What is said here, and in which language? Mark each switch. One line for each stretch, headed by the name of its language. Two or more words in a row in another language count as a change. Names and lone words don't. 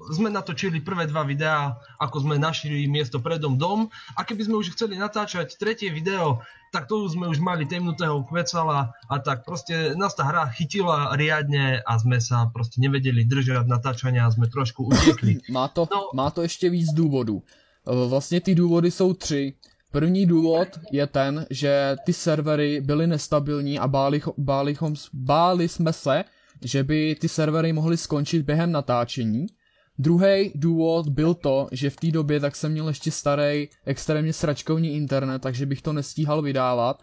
Slovak: sme natočili prvé dva videá, ako sme našli miesto predom dom, a keby sme už chceli natáčať tretie video, tak to sme už mali temnutého kvecala a tak proste nás tá hra chytila riadne a sme sa proste nevedeli držať natáčania a sme trošku utiekli.
Czech: Má to ještě víc důvodů. Vlastně ty důvody jsou tři. První důvod je ten, že ty servery byly nestabilní a báli jsme se, že by ty servery mohly skončit během natáčení. Druhý důvod byl to, že v té době tak jsem měl ještě starý, extrémně sračkovní internet, takže bych to nestíhal vydávat.